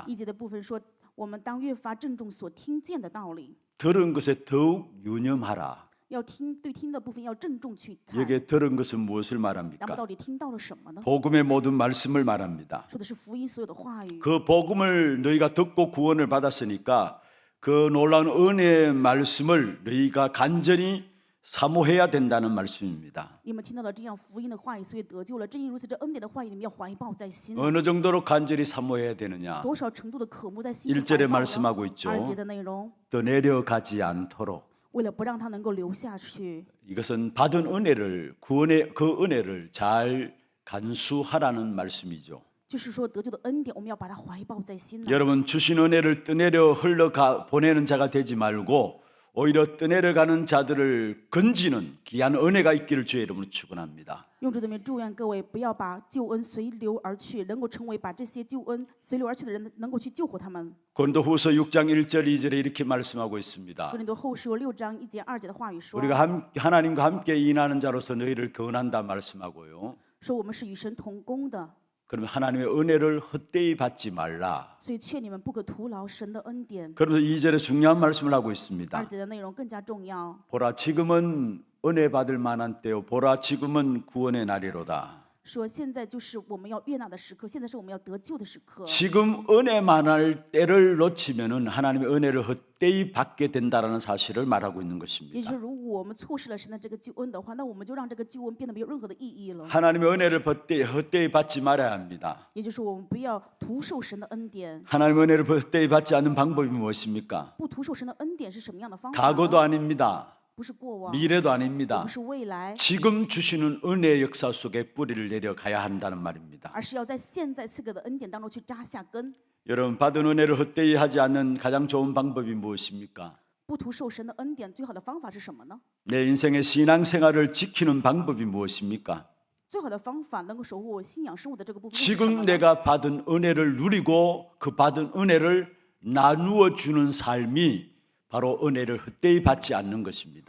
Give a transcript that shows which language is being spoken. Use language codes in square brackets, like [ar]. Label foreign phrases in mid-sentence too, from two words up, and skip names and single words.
[zh] 一节的部分说，我们当越发郑重所听见的道理， [ko] 들은 것에 더욱 유념하라. [zh] 要听对听的部分要郑重去看。 [ko] 여기에 들은 것은 무엇을 [zh] 那么 [ko] 말합니까? [zh] 到底听到了什么呢？ [ko] 복음의 모든 말씀을 말합니다. [zh] 说的是福音所有的话语。 [ko] 그 복음을 너희가 듣고 구원을 받았으니까 그 놀라운 은혜의 말씀을 너희가 간절히 사모해야 된다는 말씀입니다. [zh] 你们听到了这样福音的话语，所以得救了。正因如此，这恩典的话语你们要怀抱在心。 [ko] 어느 정도로 간절히 사모해야 되느냐? [zh] 多少程度的渴慕在心里 [ko] 1절에 [zh] 怀抱 [ko] 말씀하고 [zh] 呢？ [ko] 있죠. [zh] 2节的内容， [ko] 더 내려가지 않도록 [zh] 为了不让它能够流下去， [ko] 이것은 받은 은혜를 구원의 그 은혜를 잘 간수하라는 말씀이죠. [zh] 就是说得救的恩典，我们要把它怀抱在心呢。 [ko] 여러분 주신 은혜를 떠내려 흘러가 보내는 자가 되지 말고 오히려 떠내려가는 자들을 건지는 귀한 은혜가 있기를 주의 이름으로 축원합니다. [zh] 用主的名祝愿各位不要把救恩随流而去，能够成为把这些救恩随流而去的人，能够去救活他们。 [ko] 고린도후서 6장 1절 2절에 이렇게 말씀하고 있습니다. [zh] 哥林多后书6章1节2节的话语说， [ko] 우리가 하나님과 함께 인하는 자로서 너희를 권한다 말씀하고요. [zh] 说我们是与神同工的， [ko] 그러면 하나님의 은혜를 헛되이 받지 말라. [zh] 所以劝你们不可徒劳神的恩典。 [ko] 그러면서 2절에 중요한 말씀을 하고 있습니다. [zh] 2 节的内容更加重要。 [ko] 보라 지금은 은혜 받을 만한 때요. 보라 지금은 구원의 날이로다. [zh] 说现在就是我们要悦纳的时刻，现在是我们要得救的时刻。 [ko] 지금 은혜 만할 때를 놓치면은 하나님의 은혜를 헛되이 받게 된다라는 사실을 말하고 있는 [zh] 也就是 [ko] 것입니다. [zh] 说，如果我们错失了神的这个救恩的话，那我们就让这个救恩变得没有任何的意义了。 [ko] 하나님의 은혜를 헛되이 받지 말아야 합니다. [zh] 也就是说，我们不要徒受神的恩典。 [ko] 하나님의 은혜를 헛되이 받지 않는 방법이 무엇입니까? [zh] 不徒受神的恩典是什么样的方法 [ko] 과거도 [zh] 呢？ [ko] 아닙니다. [zh] 不是过往， [ko] 미래도 [zh] 也 [ko] 아닙니다. [zh] 不是未来， [ko] 지금 주시는 은혜의 역사 속에 뿌리를 내려가야 한다는 말입니다. [zh] 而是要在现在赐给的恩典当中去扎下根。 [ko] 여러분 받은 은혜를 헛되이 하지 않는 가장 좋은 방법이 무엇입니까? [zh] 不徒受神的恩典，最好的方法是什么呢？ [ko] 내 인생의 신앙생활을 지키는 방법이 무엇입니까? [zh] 最好的方法能够守护我信仰生活的这个部分是什么 [ko] 지금 [zh] 呢？ [ko] 내가 받은 은혜를 누리고 그 받은 은혜를 나누어 주는 삶이 바로 은혜를 헛되이 받지 않는 것입니다.